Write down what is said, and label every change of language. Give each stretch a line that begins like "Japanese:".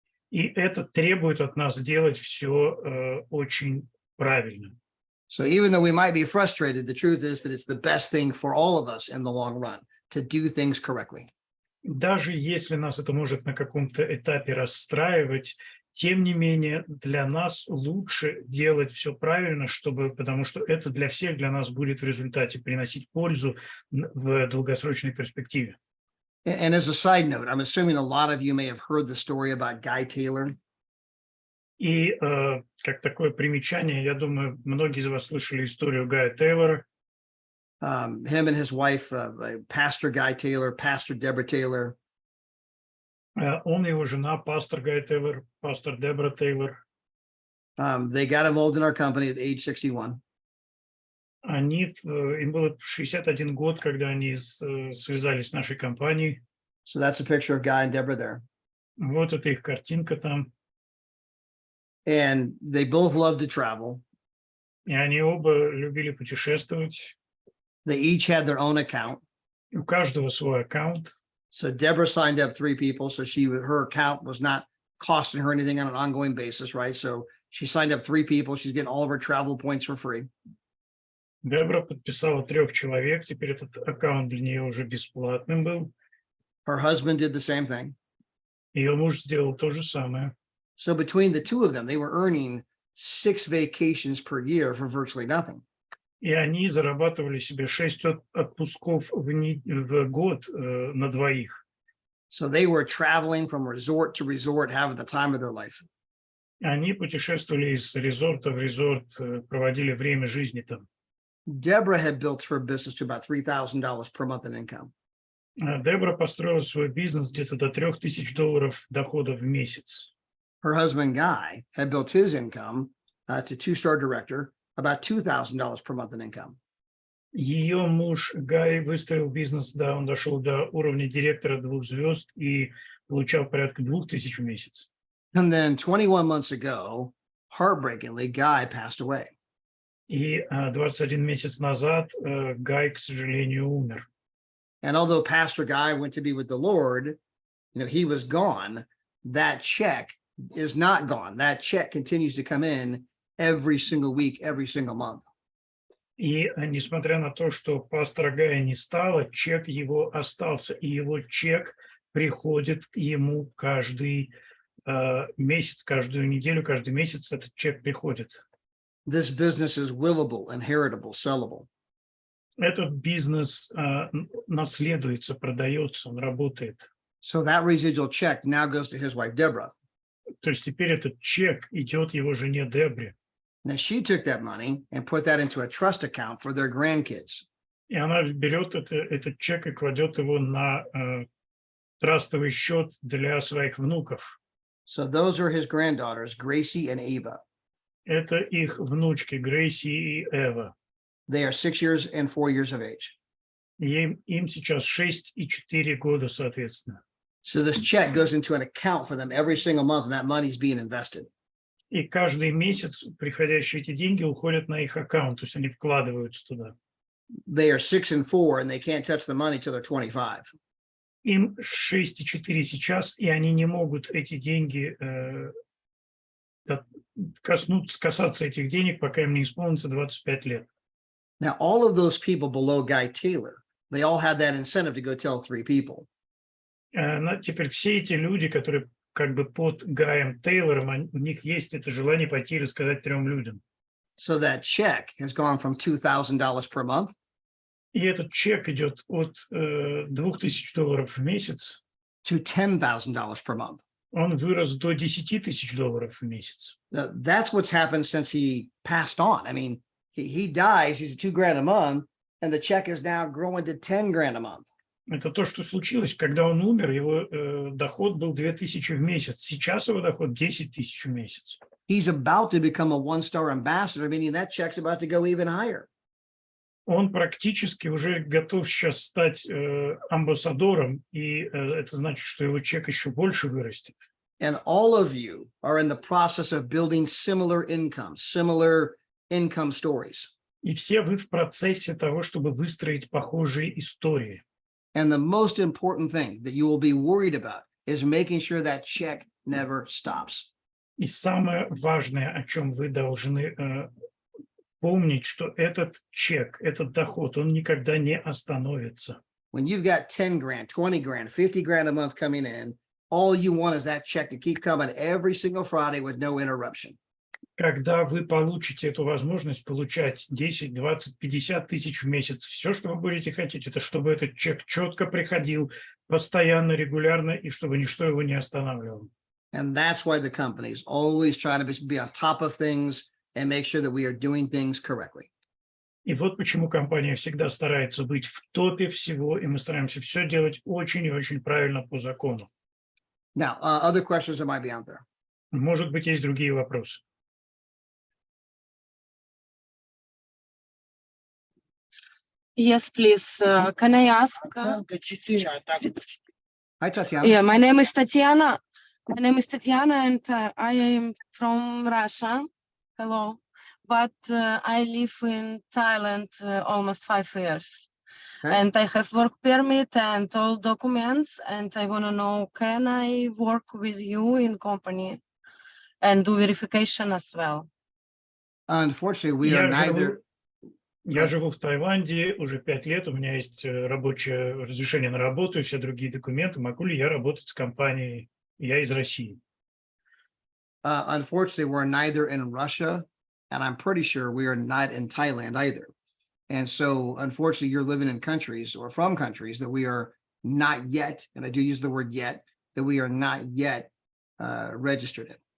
Russian: И это требует от нас делать все очень правильно.
English: So even though we might be frustrated, the truth is that it's the best thing for all of us in the long run to do things correctly.
Russian: Даже если нас это может на каком-то этапе расстраивать, тем не менее для нас лучше делать все правильно, потому что это для всех, для нас будет в результате приносить пользу в долгосрочной перспективе.
English: And as a side note, I'm assuming a lot of you may have heard the story about Guy Taylor.
Russian: И как такое примечание, я думаю, многие из вас слышали историю Гая Тейлора.
English: Him and his wife, Pastor Guy Taylor, Pastor Deborah Taylor.
Russian: Он и его жена, пастор Гай Тейлор, пастор Дебра Тейлор.
English: They got involved in our company at age 61.
Russian: Им было 61 год, когда они связались с нашей компанией.
English: So that's a picture of Guy and Deborah there.
Russian: Вот это их картинка там.
English: And they both love to travel.
Russian: И они оба любили путешествовать.
English: They each had their own account.
Russian: У каждого свой аккаунт.
English: So Deborah signed up 3 people. So her account was not costing her anything on an ongoing basis, right? So she signed up 3 people. She's getting all of her travel points for free.
Russian: Дебра подписала 3 человек. Теперь этот аккаунт для нее уже бесплатным был.
English: Her husband did the same thing.
Russian: Ее муж сделал то же самое.
English: So between the two of them, they were earning 6 vacations per year for virtually nothing.
Russian: И они зарабатывали себе 6 отпусков в год на двоих.
English: So they were traveling from resort to resort, having the time of their life.
Russian: Они путешествовали из резорта в резорт, проводили время жизни там.
English: Deborah had built her business to about $3,000 per month in income.
Russian: Дебра построила свой бизнес где-то до $3000 дохода в месяц.
English: Her husband, Guy, had built his income to 2-star director, about $2,000 per month in income.
Russian: Ее муж Гай выстроил бизнес, да, он дошел до уровня директора 2 звезд и получал порядка 2000 в месяц.
English: And then 21 months ago, heartbreakingly, Guy passed away.
Russian: И 21 месяц назад Гай, к сожалению, умер.
English: And although Pastor Guy went to be with the Lord, he was gone. That check is not gone. That check continues to come in every single week, every single month.
Russian: И несмотря на то, что пастора Гая не стало, чек его остался. И его чек приходит ему каждый месяц, каждую неделю, каждый месяц этот чек приходит.
English: This business is willable, inheritable, sellable.
Russian: Этот бизнес наследуется, продается, он работает.
English: So that residual check now goes to his wife, Deborah.
Russian: То есть теперь этот чек идет его жене Дебре.
English: Now she took that money and put that into a trust account for their grandkids.
Russian: И она берет этот чек и кладет его на трастовый счет для своих внуков.
English: So those are his granddaughters, Gracie and Ava.
Russian: Это их внучки Грейси и Эва.
English: They are 6 years and 4 years of age.
Russian: Им сейчас 6 и 4 года, соответственно.
English: So this check goes into an account for them every single month, and that money is being invested.
Russian: И каждый месяц приходящие эти деньги уходят на их аккаунт, то есть они вкладываются туда.
English: They are 6 and 4, and they can't touch the money till they're 25.
Russian: Им 6 и 4 сейчас, и они не могут эти деньги касаться этих денег, пока им не исполнится 25 лет.
English: Now, all of those people below Guy Taylor, they all had that incentive to go tell 3 people.
Russian: Теперь все эти люди, которые как бы под Гаем Тейлором, у них есть это желание пойти и рассказать 3 людям.
English: So that check has gone from $2,000 per month.
Russian: И этот чек идет от $2000 в месяц.
English: To $10,000 per month.
Russian: Он вырос до $10 000 в месяц.
English: Now, that's what's happened since he passed on. I mean, he dies, he's $2,000 a month, and the check is now growing to $10,000 a month.
Russian: Это то, что случилось, когда он умер, его доход был 2000 в месяц. Сейчас его доход 10 000 в месяц.
English: He's about to become a 1-star ambassador, meaning that check's about to go even higher.
Russian: Он практически уже готов сейчас стать амбассадором, и это значит, что его чек еще больше вырастет.
English: And all of you are in the process of building similar income stories.
Russian: И все вы в процессе того, чтобы выстроить похожие истории.
English: And the most important thing that you will be worried about is making sure that check never stops.
Russian: И самое важное, о чем вы должны помнить, что этот чек, этот доход, он никогда не остановится.
English: When you've got $10,000, $20,000, $50,000 a month coming in, all you want is that check to keep coming every single Friday with no interruption.
Russian: Когда вы получите эту возможность получать 10, 20, 50 тысяч в месяц, все, что вы будете хотеть, это чтобы этот чек четко приходил, постоянно, регулярно, и чтобы ничто его не останавливало.
English: And that's why the companies always try to be on top of things and make sure that we are doing things correctly.
Russian: И вот почему компания всегда старается быть в топе всего, и мы стараемся все делать очень и очень правильно по закону.
English: Now, other questions that might be out there.
Russian: Может быть, есть другие вопросы.
English: Yes, please. Can I ask? Hi, Tatiana. Yeah, my name is Tatiana. My name is Tatiana, and I am from Russia. Hello. But I live in Thailand almost 5 years. Okay. And I have work permit and all documents. And I want to know, can I work with you in company and do verification as well? Unfortunately, we are neither.
Russian: Я живу в Таиланде уже 5 лет, у меня есть рабочее разрешение на работу и все другие документы. Могу ли я работать с компанией? Я из России.
English: Unfortunately, we're neither in Russia, and I'm pretty sure we are not in Thailand either. And so, unfortunately, you're living in countries or from countries that we are not yet, and I do use the word yet, that we are not yet registered in.